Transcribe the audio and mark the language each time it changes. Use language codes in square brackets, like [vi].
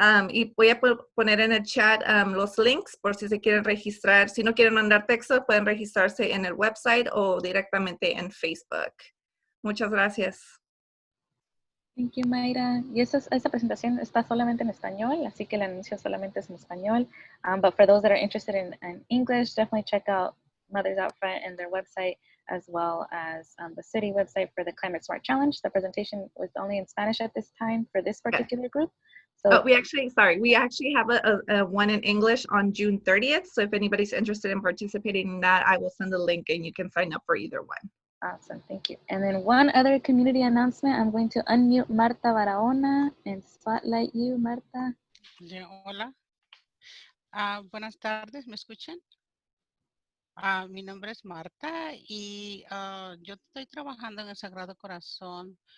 [es] Y voy a poner en el chat los links por si se quieren registrar. Si no quieren mandar texto, pueden registrarse en el website o directamente en Facebook. Muchas gracias. [en] Thank you, Mayra. [es] Y esa presentación está solamente en español, así que el anuncio solamente es en español. [en] But for those that are interested in English, definitely check out Mothers Out Front and their website, as well as the city website for the Climate Smart Challenge. The presentation was only in Spanish at this time for this particular group. So we actually have a one in English on June 30th. So if anybody's interested in participating in that, I will send a link and you can sign up for either one. Awesome, thank you. And then one other community announcement, I'm going to unmute Marta Barahona and spotlight you, Marta. Yeah, [es] hola. Buenas tardes, ¿me escuchan? Mi nombre es Marta y yo estoy trabajando en el Sagrado Corazón.